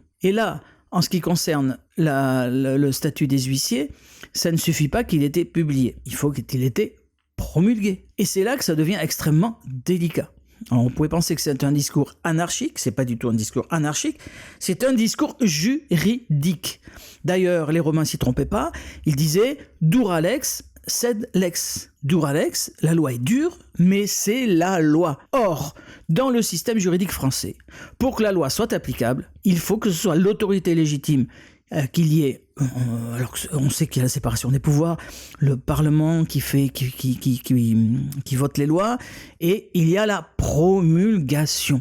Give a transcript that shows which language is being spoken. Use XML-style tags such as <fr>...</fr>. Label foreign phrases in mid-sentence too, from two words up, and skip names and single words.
<fr>Et là, en ce qui concerne le statut des huissiers, ça ne suffit pas qu'il ait été publié. Il faut qu'il ait été promulgué. Et c'est là que ça devient extrêmement délicat. Alors, on pourrait penser que c'est un discours anarchique, c'est pas du tout un discours anarchique, c'est un discours juridique. D'ailleurs, les Romains s'y trompaient pas, ils disaient «</fr> <la>dura lex, sed lex ». Dura lex,</la> <fr>la loi est dure, mais c'est la loi. Or, dans le système juridique français, pour que la loi soit applicable, il faut que ce soit l'autorité légitime qu'il y ait, alors on sait qu'il y a la séparation des pouvoirs, le Parlement qui vote les lois, et il y a la promulgation.</fr>